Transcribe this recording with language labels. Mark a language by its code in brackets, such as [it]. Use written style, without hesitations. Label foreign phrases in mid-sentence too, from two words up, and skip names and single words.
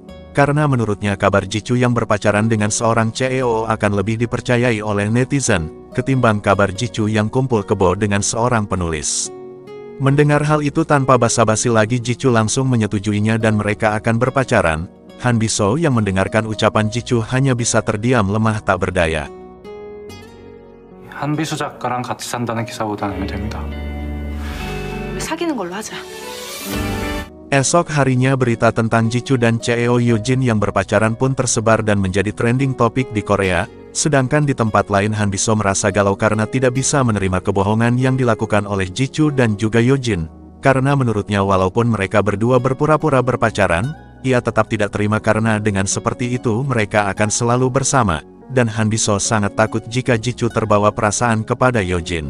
[id] Karena menurutnya kabar Jicu yang berpacaran dengan seorang CEO akan lebih dipercayai oleh netizen, ketimbang kabar Jicu yang kumpul kebo dengan seorang penulis. Mendengar hal itu tanpa basa-basi lagi Jicu langsung menyetujuinya dan mereka akan berpacaran. Han Biso yang mendengarkan ucapan Jicu hanya bisa terdiam lemah tak berdaya. [ko] 한비수 작가랑 같이 산다는 기사 보다 내면 됩니다. 사귀는 걸로 하자. [id] Esok harinya berita tentang Jichu dan Cheo Yojin yang berpacaran pun tersebar dan menjadi [en] trending topik [id] di Korea, sedangkan di tempat lain Han Biso merasa galau karena tidak bisa menerima kebohongan yang dilakukan oleh Jichu dan juga Yojin, karena menurutnya walaupun mereka berdua berpura-pura berpacaran, ia tetap tidak terima karena dengan seperti itu mereka akan selalu bersama, dan Han Biso sangat takut jika Jichu terbawa perasaan kepada Yojin.